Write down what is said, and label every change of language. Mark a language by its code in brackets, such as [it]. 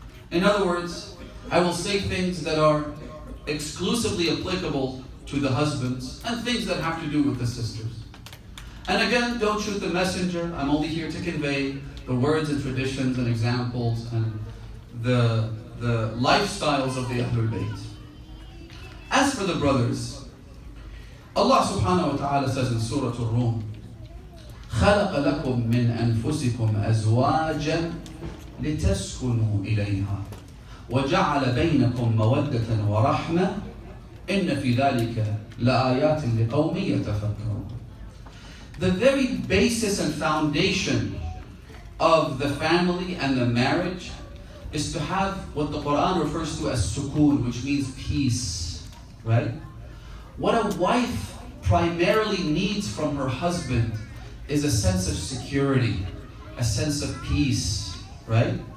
[en] In other words, I will say things that are exclusively applicable to the husbands and things that have to do with the sisters. And again, don't shoot the messenger. I'm only here to convey the words and traditions and examples and the lifestyles of the Ahlul Bayt. As for the brothers, Allah subhanahu wa ta'ala says in Surah Al-Rum, [ar] خَلَقَ لَكُم مِّنْ أَنفُسِكُمْ أَزْوَاجًا لِتَسْكُنُوا إِلَيْهَا وَجَعَلَ بَيْنَكُمْ مَوَدَّةً وَرَحْمَةً إِنَّ فِي ذَلِكَ لَآيَاتٍ لِقَوْمٍ يَتَفَكَّرُونَ. [en] The very basis and foundation of the family and the marriage is to have what the Quran refers to as sukoon, which means peace, right? What a wife primarily needs from her husband is a sense of security, a sense of peace, right?